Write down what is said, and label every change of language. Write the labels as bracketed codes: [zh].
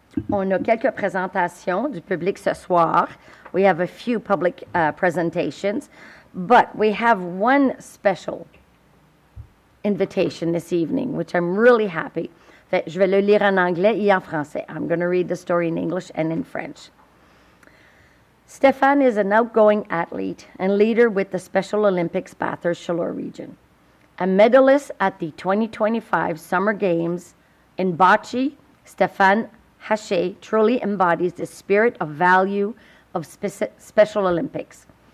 [fr] On a quelques présentations du public ce soir. [en] We have a few public presentations, but we have one special invitation this evening, which I'm really happy. [fr] Je vais le lire en anglais et en français. [en] I'm going to read the story in English and in French. Stéphane is an outgoing athlete and leader with the Special Olympics Bathurst-Chaleur region. A medalist at the 2025 Summer Games in bocce, Stéphane Haché truly embodies the spirit of value of Special Olympics.